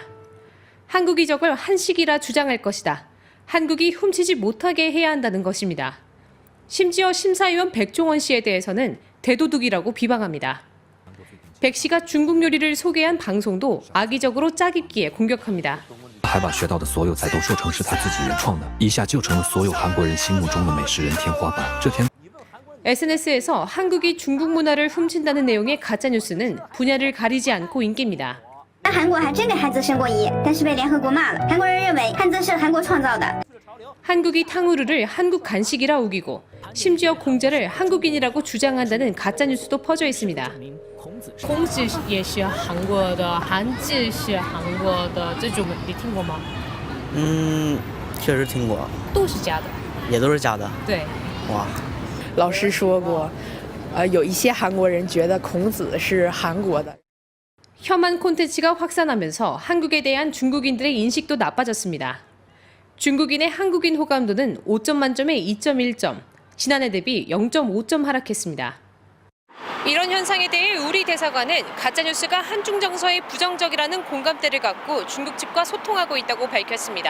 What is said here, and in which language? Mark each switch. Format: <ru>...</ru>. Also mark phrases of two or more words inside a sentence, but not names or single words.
<ko>한국이 저걸 한식이라 주장할 것이다. 한국이 훔치지 못하게 해야 한다는 것입니다. 심지어 심사위원 백종원 씨에 대해서는 대도둑이라고 비방합니다. 백 씨가 중국 요리를 소개한 방송도 악의적으로 짜깁기에 공격합니다.</ko> <zh>还把学到的所有菜都说成是他自己原创的，一下就成了所有韩国人心目中的美食人天花板。这天</zh> <ko>SNS에서 한국이 중국 문화를 훔친다는 내용의 가짜뉴스는 분야를 가리지 않고 인기입니다.</ko> <zh>韩国还真给汉字升过一，但是被联合国骂了。韩国人认为汉字是韩国创造的。</zh> <ko>한국이 탕후루를 한국 간식이라 우기고 심지어 공자를 한국인이라고 주장한다는 가짜뉴스도 퍼져 있습니다.</ko> <zh>孔子也是韩国的，韩字是韩国的，这种你听过吗？确实听过，都是假的，也都是假的。对，哇，老师说过，有一些韩国人觉得孔子是韩国的。</zh> <ko>혐한 콘텐츠가 확산하면서 한국에 대한 중국인들의 인식도 나빠졌습니다. 중국인의 한국인 호감도는 5점 만점에 2.1점, 지난해 대비 0.5점 하락했습니다. 이런 현상에 대해 우리 대사관은 가짜뉴스가 한중 정서에 부정적이라는 공감대를 갖고 중국 측과 소통하고 있다고 밝혔습니다.</ko>